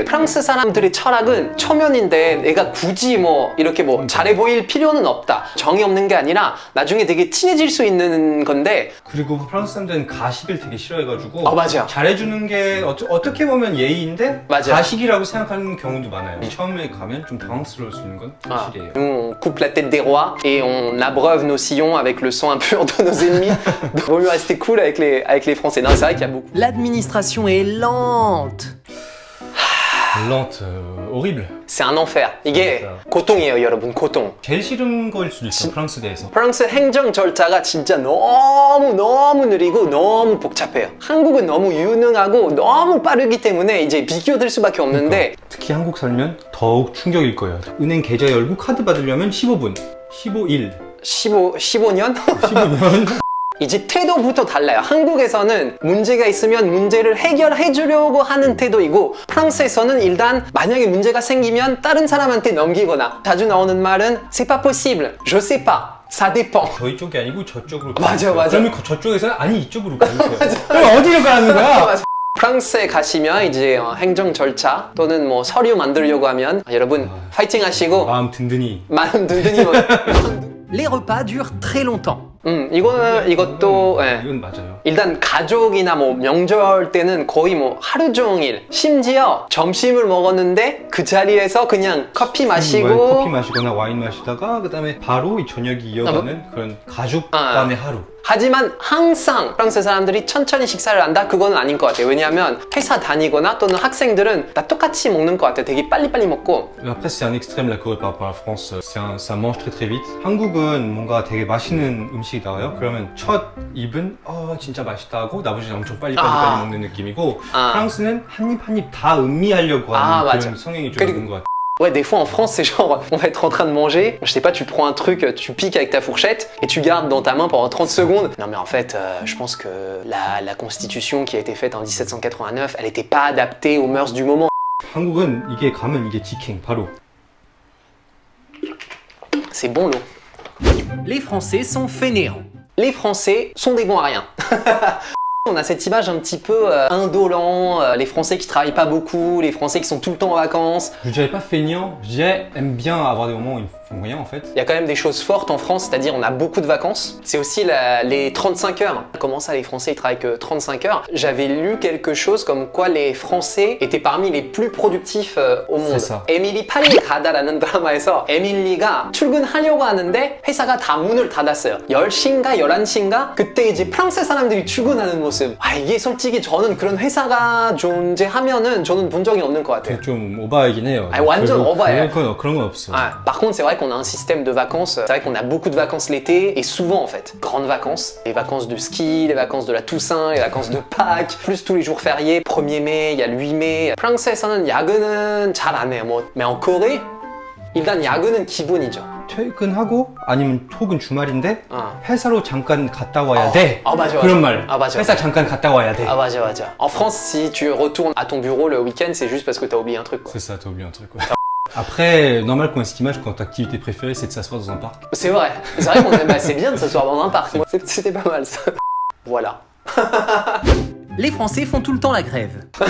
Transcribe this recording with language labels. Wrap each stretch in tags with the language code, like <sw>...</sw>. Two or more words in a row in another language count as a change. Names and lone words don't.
<ko>프랑스 사람들의 철학은 초면인데 내가 굳이 뭐 이렇게 뭐 잘해 보일 필요는 없다. 정이 없는 게 아니라 나중에 되게 친해질 수 있는 건데. 그리고 프랑스 사람들은 가식을 되게 싫어해가지고 맞아. 잘해주는 게 어떻게 보면 예의인데 맞아. 가식이라고 생각하는 경우도 많아요. 처음에 가면 좀 당황스러울 수 있는 건 사실이에요.</ko> <fr>Nous, on coupe la tête des rois et on abreuve nos sillons avec le sang impur de nos ennemis. Donc, vaut mieux rester cool avec les Français. Non, c'est vrai qu'il y a beaucoup. L'administration est lente. Lente, horrible. C'est un enfer.</fr> <ko>이게 고통이에요, 여러분. 고통. 제일 싫은 거일 수도 있어, 프랑스 내에서. 프랑스 행정 절차가 진짜 너무 느리고 너무 복잡해요. 한국은 너무 유능하고 너무 빠르기 때문에 이제 비교될 수밖에 없는데 특히 한국 살면 더욱 충격일 거예요. 은행 계좌 열고 카드 받으려면 15분, 15일. 15년? 15년? 이제 태도부터 달라요. 한국에서는 문제가 있으면 문제를 해결해 주려고 하는 태도이고 프랑스에서는 일단 만약에 문제가 생기면 다른 사람한테 넘기거나 자주 나오는 말은</ko> <fr>C'est pas possible, je sais pas, ça dépend.</fr> <ko>저희 쪽이 아니고 저쪽으로 맞아. 그러면 저쪽에서는 아니 이쪽으로 가주세요. 그럼 어디로 가는 거야? 프랑스에 가시면 이제 행정 절차 또는 뭐 서류 만들려고 하면 여러분 파이팅 하시고 마음 든든히</ko> <fr>Les repas durent très longtemps.</fr> <ko>이것도 예. 이건 맞아요. 일단 가족이나 뭐 명절 때는 거의 뭐 하루 종일 심지어 점심을 먹었는데 그 자리에서 그냥 커피 마시고 커피 마시거나 와인 마시다가 그 다음에 바로 이 저녁이 이어가는 그런 가족 간의 하루. 하지만 항상 프랑스 사람들이 천천히 식사를 한다? 그거는 아닌 것 같아요. 왜냐하면 회사 다니거나 또는 학생들은 다 똑같이 먹는 것 같아요. 되게 빨리빨리 먹고.</ko> <fr>Après c'est un extrême la Corée par rapport à la France. Ça mange très vite.</fr> <ko>한국은 뭔가 되게 맛있는 음식이 나와요. 그러면 첫 입은 진짜 맛있다 하고 나머지는 엄청 빨리 먹는 느낌이고 프랑스는 한 입 한 입 다 음미하려고 하는 그런 성향이 좀 있는 것 같아요.</ko> <fr>Ouais, des fois en France, c'est genre, on va être en train de manger, je sais pas, tu prends un truc, tu piques avec ta fourchette et tu gardes dans ta main pendant 30 secondes. Non mais en fait, je pense que la constitution qui a été faite en 1789, elle était pas adaptée aux mœurs du moment.</fr> <ko>한국은 이게 가면 이게 직행, 바로.</ko> <fr>C'est bon l'eau. Les Français sont fainéants. Les Français sont des bons à rien. On a cette image un petit peu indolent, les Français qui travaillent pas beaucoup, les Français qui sont tout le temps en vacances. Je dirais pas feignant, je dirais aime bien avoir des moments où ils font rien en fait. Il y a quand même des choses fortes en France, c'est-à-dire on a beaucoup de vacances. C'est aussi les 35 heures. Comment ça les Français ils travaillent que 35 heures? J'avais lu quelque chose comme quoi les Français étaient parmi les plus productifs au monde. C'est ça.</fr> <ko>에밀리 파리 가다라는 드라마에서 에밀리가 출근하려고 하는데 회사가 다 문을 닫았어요. 10시인가 11시인가? 그때 이제 프랑스 사람들이 출근하는 모습. 이게 솔직히 저는 그런 회사가 존재하면은 저는 본 적이 없는 것 같아요. 좀 오바이긴 해요. 완전 오바예요. 그런 건 없어.</ko> <fr>Par contre, c'est vrai qu'on a un système de vacances. C'est vrai qu'on a beaucoup de vacances l'été et souvent en fait, grandes vacances. Les vacances de ski, les vacances de la Toussaint, les vacances de Pâques, plus tous les jours fériés. 1er mai, il y a le 8 mai.</fr> <ko>프랑스에서는 야근은 잘 안 해요.</ko> <fr>mais en Corée,</fr> <ko>일단 야근은 기본이죠. 퇴근하고 아니면 혹은 주말인데 회사로 잠깐 갔다 와야 돼. 맞아. 그런 말. 맞아. 회사 잠깐 갔다 와야 돼. 맞아.</ko> <fr>En France, si tu retournes à ton bureau le week-end, c'est juste parce que t'as oublié un truc. C'est ça, t'as oublié un truc. Après, normal qu'on ait cette image quand ta activité préférée c'est de s'asseoir dans un parc. C'est vrai qu'on aime assez bien de s'asseoir dans un parc. Moi, c'était pas mal ça. Voilà. Les Français font tout le temps la grève.</fr>